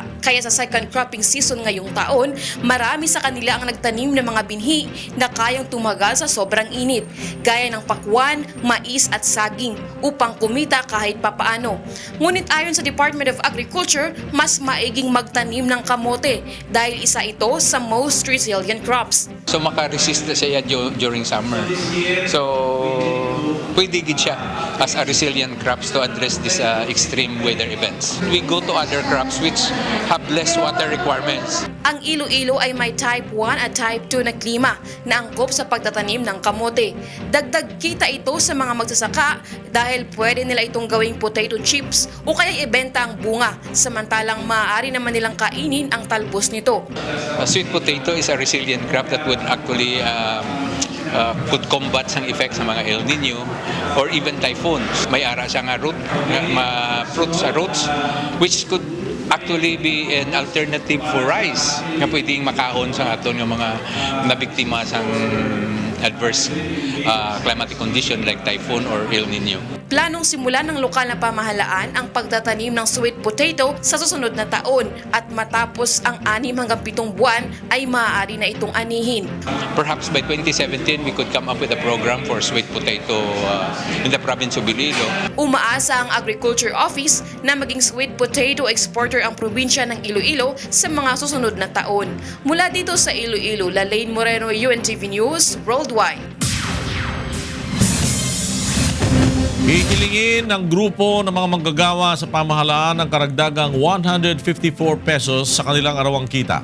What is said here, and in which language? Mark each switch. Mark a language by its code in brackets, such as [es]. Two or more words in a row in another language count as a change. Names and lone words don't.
[tl] Kaya sa second cropping season ngayong taon, marami sa kanila ang nagtanim ng mga binhi na kayang tumagal sa sobrang init, gaya ng pakwan, mais at saging, upang kumita kahit papaano. Ngunit ayon sa Department of Agriculture, mas maiging magtanim ng kamote dahil isa ito sa [en] most resilient crops. [hil] So makaresist na siya during summer. So pwede gid siya [en] as a resilient crops to address this extreme weather events. We go to other crops which have less water requirements. [tl] Ang Iloilo ay may type 1 at type 2 na klima na angkop sa pagtatanim ng kamote. Dagdag kita ito sa mga magsasaka dahil pwede nila itong gawing [en] potato chips [tl] o kaya ibenta ang bunga, samantalang maaari naman nilang kainin ang talbos nito. [en] Sweet potato is a resilient crop that would actually could combat some effects [tl] ng mga [en] El Nino or even typhoons. [hil] May ara siya nga [en] fruits sa roots which could actually be an alternative for rice [hil] nga pwedeng makahon sa aton ng mga nabiktima sa [en] adverse climatic condition like typhoon or El Nino. [tl] Planong simulan ng lokal na pamahalaan ang pagtatanim ng [en] sweet potato [tl] sa susunod na taon at matapos ang 6 hanggang 7 buwan ay maaari na itong anihin. [en] Perhaps by 2017 we could come up with a program for sweet potato in the province of Iloilo. [tl] Umaasa ang Agriculture Office na maging [en] sweet potato exporter [tl] ang probinsya ng Iloilo sa mga susunod na taon. Mula dito sa Iloilo, Lalaine Moreno, UNTV News, Worldwide. Hihilingin ng grupo ng mga manggagawa sa pamahalaan ng karagdagang 154 pesos sa kanilang arawang kita.